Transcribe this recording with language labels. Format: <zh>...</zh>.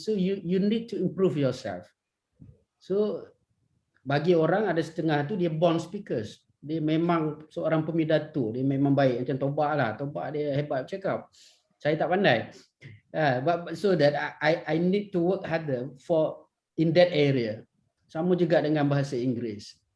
<en>So you need to improve yourself.</en> <ms>So bagi orang ada setengah tu dia</ms> <en>born speakers.</en> <ms>Dia memang seorang pemidato, dia memang baik macam Tobak lah. Tobak dia hebat bercakap. Saya tak pandai.</ms> <en>So that I need to work harder in that area.</en> <ms>Sama juga dengan bahasa Inggeris.</ms>